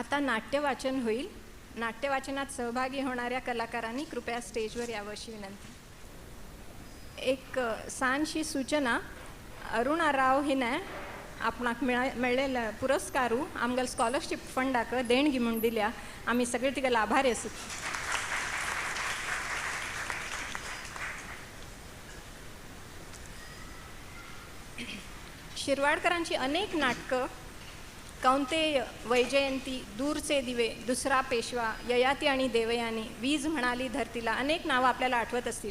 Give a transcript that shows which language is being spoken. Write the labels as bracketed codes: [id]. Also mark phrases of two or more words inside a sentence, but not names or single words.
[mr] नाट्यवाचन होईल. नाट्यवाचनात सहभागी होणाऱ्या कलाकारांनी कृपया स्टेजवर यावं अशी विनंती. [kok] एक सानशी सूचना, अरुणा राव हिने आपणाक मेळ्ळेले पुरस्कारू आमगेल स्कॉलरशिप फंडाक देणगी म्हणून दिल्या. आम्ही सगळे तिका आभारी आसत. [mr] शिरवाडकरांची अनेक नाटकं, कौंतेय, वैजयंती, दूरचे दिवे, दुसरा पेशवा, ययाती आणि देवयानी, वीज म्हणाली धरतीला, अनेक नावं आपल्याला आठवत असतील.